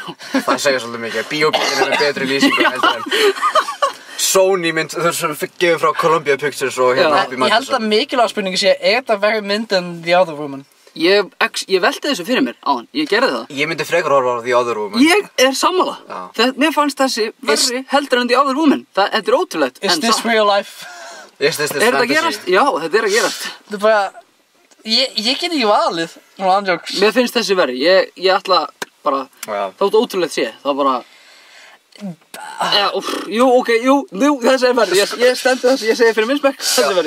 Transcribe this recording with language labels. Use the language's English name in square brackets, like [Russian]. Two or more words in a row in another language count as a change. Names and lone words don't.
[Icelandic] Það segja svolítið mikið. Bíóbílinn er með betri lýsingu heldur en Sony mynd, þú veist, gefið frá Columbia Pictures og hérna upp í Ég held að mikilvæg spurningi sé, er þetta verið mynd en The Other Woman? Ég velti þessu fyrir mér áðan, ég gerði það. Ég myndi frekar horfa á The Other Woman. Ég er sammála. Mér fannst þessi verri heldur en The Other Woman. Þetta er ótrúlegt. [English] Is this real life? Is this fantasy? [Icelandic] Er þetta að gerast? Já, þetta er að gerast. Þetta er bara, ég get ekki valið, svona andjóks. Mér finnst þessi verri, ég ætla bara, það var ótrúlegt sé, það var bara... þessi er verri, ég stendur þessi, ég segi fyrir minn smekk, þessi er verri.